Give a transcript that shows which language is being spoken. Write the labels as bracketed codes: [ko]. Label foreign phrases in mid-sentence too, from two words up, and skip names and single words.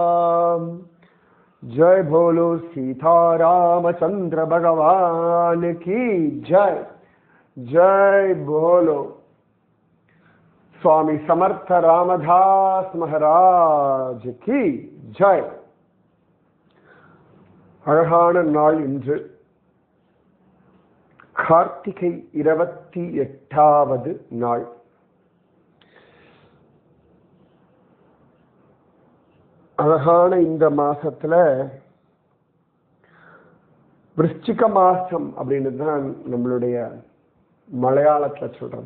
[hi] जय बोलो सीता रामचंद्र भगवान की जय। जय बोलो स्वामी समर्थ रामदास महाराज की जय। [ta] அழகான நாள் இன்று கார்த்திகை 28வது நாள். அழகான இந்த மாசத்துல விருச்சிக மாசம் அப்படின்னு தான் நம்மளுடைய மலையாளத்துல சொல்றது.